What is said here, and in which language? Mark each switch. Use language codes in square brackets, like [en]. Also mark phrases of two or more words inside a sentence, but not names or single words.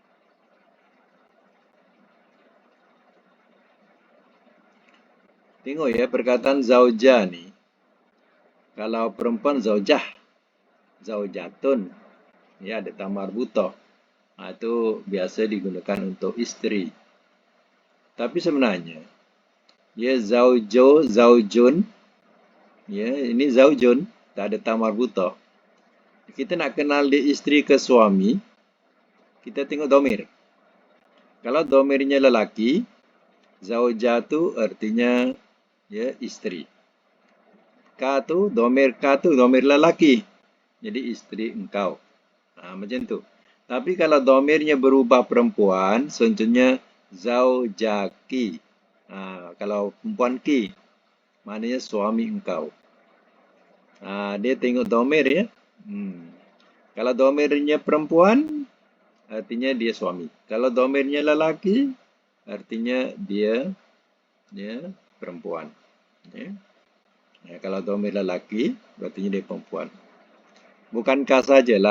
[ms] Tengok ya perkataan zauja ni. Kalau perempuan zaujah, zaujatun, ya ada tamar butoh. Itu biasa digunakan untuk isteri. Tapi sebenarnya, ya zaujo, zaujun, ya ini zaujun, tak ada tamar butoh. Kita nak kenal dia isteri ke suami, kita tengok domir. Kalau domirnya lelaki, zaujah tu artinya ya isteri. Ka tu domir lelaki. Jadi isteri engkau. Macam tu. Tapi kalau domirnya berubah perempuan, contohnya zaujaki. Kalau perempuan ki, maknanya suami engkau. Dia tengok domir ya. Kalau domirnya perempuan, artinya dia suami. Kalau domirnya lelaki, artinya dia perempuan. Kalau domir lelaki, artinya dia perempuan. Bukankah sajalah.